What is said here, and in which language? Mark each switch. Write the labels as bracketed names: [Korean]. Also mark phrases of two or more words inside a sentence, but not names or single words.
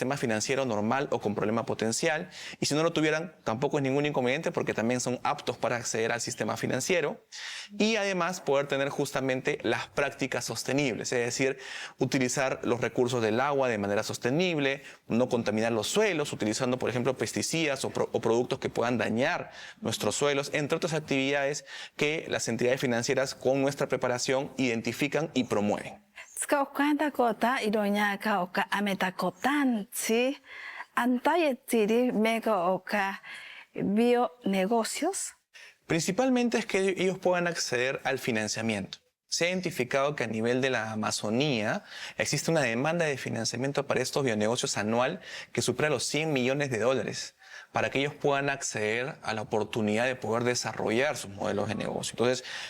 [Spanish] sistema financiero normal o con problema potencial, y si no lo tuvieran tampoco es ningún inconveniente porque también son aptos para acceder al sistema financiero, y además poder tener justamente las prácticas sostenibles, es decir, utilizar los recursos del agua de manera sostenible, no contaminar los suelos, utilizando, por ejemplo, pesticidas o productos que puedan dañar nuestros suelos, entre otras actividades que las entidades financieras con nuestra preparación identifican y promueven. [Asháninka] Skaukwanta kota iroñaka oka ametakotanchi, antayetiri mega oka bionegocios. [Spanish] Principalmente es que ellos puedan acceder al financiamiento. Se ha identificado que a nivel de la Amazonía existe una demanda de financiamiento para estos bionegocios anual que supera los 100 millones de dólares para que ellos puedan acceder a la oportunidad de poder desarrollar sus modelos de negocio.